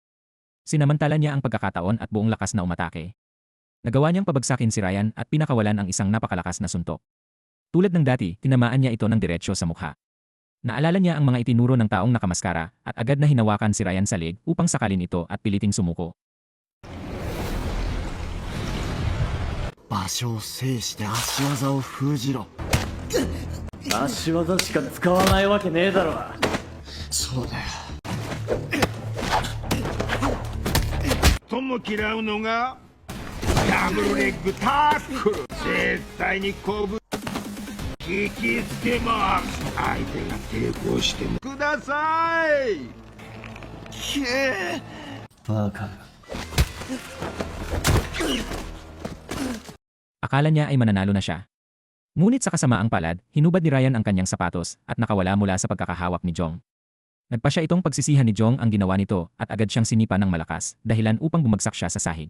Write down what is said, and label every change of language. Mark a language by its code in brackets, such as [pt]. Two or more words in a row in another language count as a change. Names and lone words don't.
[tl] Sinamantala niya ang pagkakataon at buong lakas na umatake. Nagawa niyang pabagsakin si Ryan at pinakawalan ang isang napakalakas na suntok. Tulad ng dati, tinamaan niya ito ng diretsyo sa mukha. Naalala niya ang mga itinuro ng taong nakamaskara at agad na hinawakan si Ryan sa leg upang sakalin ito at piliting sumuko. [ja] 場所を制して足技を封じろ。足技しか使わないわけねえだろ。そうだよ。とも嫌うのがダブルレッグタックル。絶対にこぶ引きつけます。相手が抵抗してもください。バカ。 [tl] Akala niya ay mananalo na siya. Ngunit sa kasamaang palad, hinubad ni Ryan ang kanyang sapatos at nakawala mula sa pagkakahawak ni Jong. Nagpa siya itong pagsisihan ni Jong ang ginawa nito at agad siyang sinipa ng malakas, dahilan upang bumagsak siya sa sahig.